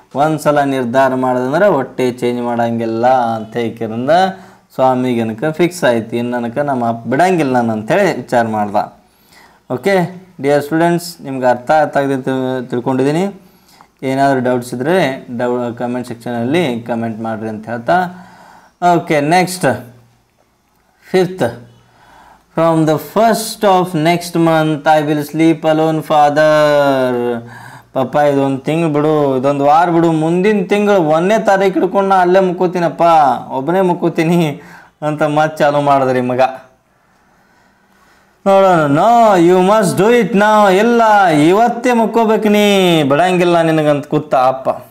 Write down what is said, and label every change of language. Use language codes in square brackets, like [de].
[kn] ಒಂದು ಸಲ ನಿರ್ಧಾರ ಮಾಡೋದಂದ್ರೆ ಹೊಟ್ಟೆ ಚೇಂಜ್ ಮಾಡೋಂಗಿಲ್ಲ ಅಂತ ಹೇಗಿರಿಂದ ಸ್ವಾಮಿಗೆ ಅನ್ಕ ಫಿಕ್ಸ್ ಆಯ್ತು, ಇನ್ನು ನನಕ ನಮ್ಮ ಅಪ್ಪ ಬಿಡಂಗಿಲ್ಲ ನಾನು ಅಂಥೇಳಿ ವಿಚಾರ ಮಾಡ್ದೆ. [en] okay dear students, [kn] ನಿಮ್ಗೆ ಅರ್ಥ ಆಗಿದೆ ತಿಳ್ಕೊಂಡಿದ್ದೀನಿ. ಏನಾದರೂ ಡೌಟ್ಸ್ ಇದ್ದರೆ ಕಮೆಂಟ್ ಸೆಕ್ಷನಲ್ಲಿ ಕಮೆಂಟ್ ಮಾಡಿರಿ ಅಂತ ಹೇಳ್ತಾ. [en] Okay next 5th, from the 1st of next month I will sleep alone father. [kn] ಪಪ್ಪ ಇದೊಂದು ತಿಂಗಳು ಬಿಡು, ಇದೊಂದು ವಾರ ಬಿಡು, ಮುಂದಿನ ತಿಂಗಳು 1ನೇ ತಾರೀಕು ಹಿಡ್ಕೊಂಡು ನಾ ಅಲ್ಲೇ ಮುಕ್ಕೋತೀನಪ್ಪ, ಒಬ್ಬನೇ ಮುಕ್ಕೋತೀನಿ ಅಂತ ಮತ್ತೆ ಚಾಲು ಮಾಡಿದ್ರಿ ಮಗ. ನೋಡೋಣ, [en] no you must do it [kn] ನಾವು, ಇಲ್ಲ ಇವತ್ತೇ ಮುಕ್ಕೋಬೇಕು ನೀ, ಬಿಡಂಗಿಲ್ಲ ನಿನಗಂತ ಕೂತ ಅಪ್ಪ.